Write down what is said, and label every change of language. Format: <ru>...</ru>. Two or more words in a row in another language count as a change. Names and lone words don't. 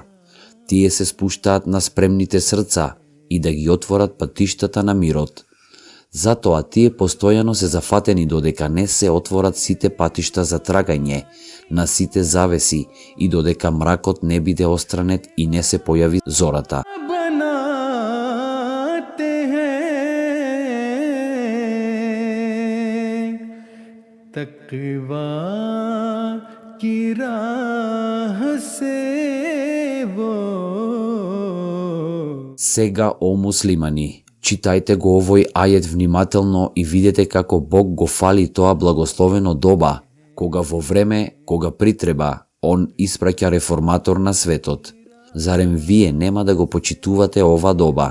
<mk>Тие се спуштаат на спремните срца и да ги отворат патиштата на мирот. Затоа тие постојано се зафатени додека не се отворат сите патишта за трагање на сите завеси и додека мракот не биде остранет и не се појави зората.</mk> <ur>تقویٰ کی راہ سے وہ.</ur> <mk>Сега, о муслимани, читајте го овој ајет внимателно и видете како Бог го фали тоа благословено доба, кога во време, кога притреба, Он испраќа реформатор на светот. Зарем вие нема да го почитувате ова доба?</mk>